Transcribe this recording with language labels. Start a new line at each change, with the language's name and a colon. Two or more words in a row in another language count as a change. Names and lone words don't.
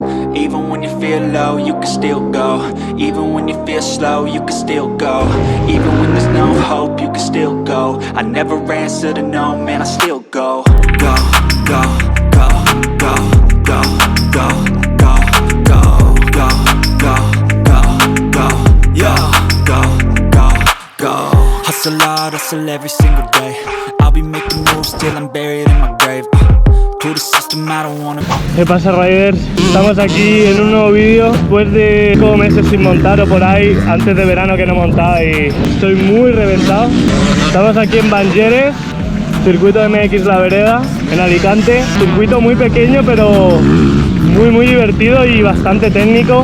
English: Even when you feel low, you can still go. Even when you feel slow, you can still go. Even when there's no hope, you can still go. I never answer to no, man, I still go. Go, go, go, go, go, go, go, go, go, go, go, go, yo, go, go, go. Hustle hard, hustle every single day. I'll be making moves till I'm buried in my grave. To the system, I don't wanna.
Spanish: ¿Qué pasa, riders? Estamos aquí en un nuevo vídeo después de 5 meses sin montar o por ahí, antes de verano que no montaba y estoy muy reventado. Estamos aquí en Banyeres, circuito MX La Vereda, en Alicante. Circuito muy pequeño pero muy divertido y bastante técnico.